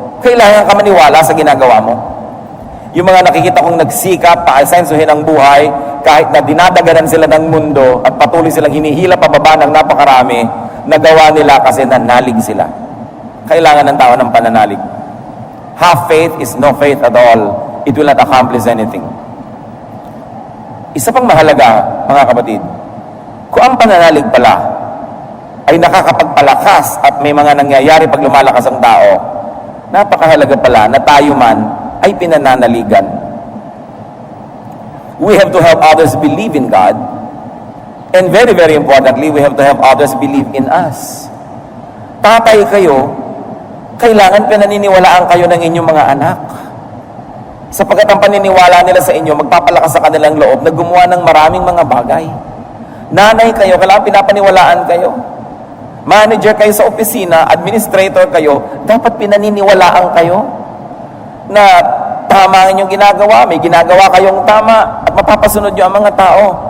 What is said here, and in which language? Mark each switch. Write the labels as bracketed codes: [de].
[tl] Kailangan ka maniwala sa ginagawa mo. Yung mga nakikita kong nagsikap, paasensuhin ang buhay, kahit na dinadaganan sila ng mundo at patuloy silang hinihila pababa ng napakarami, nagawa nila kasi nanalig sila. Kailangan ng tao ng pananalig. [en] Half faith is no faith at all. It will not accomplish anything. [tl] Isa pang mahalaga, mga kapatid, kung ang pananalig pala ay nakakapagpalakas at may mga nangyayari pag lumalakas ang tao, napakahalaga pala na tayo man ay pinananaligan. [en] We have to help others believe in God, and very, very importantly, we have to help others believe in us. [tl] Tatay kayo, kailangan pinaniniwalaan kayo ng inyong mga anak. Sapagkat ang paniniwala nila sa inyo, magpapalakas sa kanilang loob na gumawa ng maraming mga bagay. Nanay kayo, kailangan pinapaniwalaan kayo. Manager kayo sa opisina, administrator kayo, dapat pinaniniwalaan kayo na tama ang inyong ginagawa, may ginagawa kayong tama at mapapasunod nyo ang mga tao.